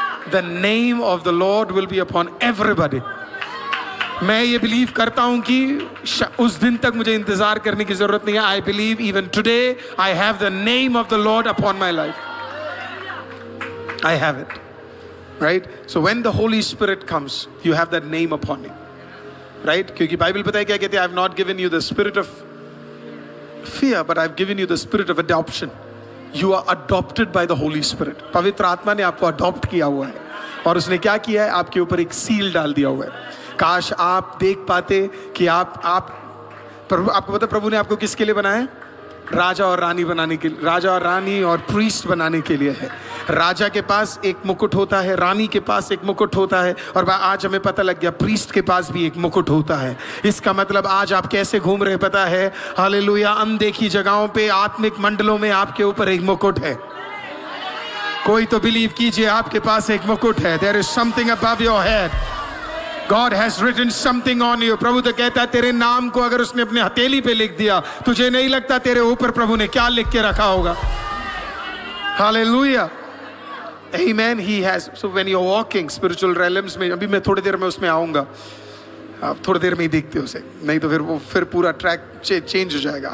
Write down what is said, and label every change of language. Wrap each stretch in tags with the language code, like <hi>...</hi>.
<en>The name of the Lord will be upon everybody.</en> <hi>मैं ये believe करता हूं कि उस दिन तक मुझे इंतजार करने की जरूरत नहीं है।</hi> <en>I believe even today I have the name of the Lord upon my life. I have it, right? So when the Holy Spirit comes, you have that name upon you, right?</en> <hi>क्योंकि Bible पता है क्या कहती है?</hi> <en>I have not given you the spirit of fear, but I have given you the spirit of adoption. You are adopted by the Holy Spirit.</en> <hi>पवित्र आत्मा ने आपको अडॉप्ट किया हुआ है, और उसने क्या किया है? आपके ऊपर एक सील डाल दिया हुआ है। काश आप देख पाते कि आपको पता प्रभु ने आपको किसके लिए बनाया है? राजा और रानी बनाने के लिए, राजा और रानी और प्रीस्ट बनाने के लिए है। राजा के पास एक मुकुट होता है, रानी के पास एक मुकुट होता है, और आज हमें पता लग गया प्रीस्ट के पास भी एक मुकुट होता है। इसका मतलब आज आप कैसे घूम रहे पता है? हालेलुया, अनदेखी जगहों पे, आत्मिक मंडलों में आपके ऊपर एक मुकुट है। कोई तो बिलीव कीजिए, आपके पास एक मुकुट है।</hi> <en>There is something above your head. God has written something on you.</en> <hi>प्रभु तो कहता है तेरे नाम को अगर उसने अपने हथेली पे लिख दिया, तुझे नहीं लगता तेरे ऊपर प्रभु ने क्या लिख के रखा होगा?</hi> <en>Hallelujah, Amen. He has. So when you're walking spiritual realms</en> <hi>में, अभी मैं थोड़ी देर में उसमें आऊंगा, आप थोड़ी देर में ही देखते हो उसे, नहीं तो फिर पूरा ट्रैक चेंज हो जाएगा।</hi>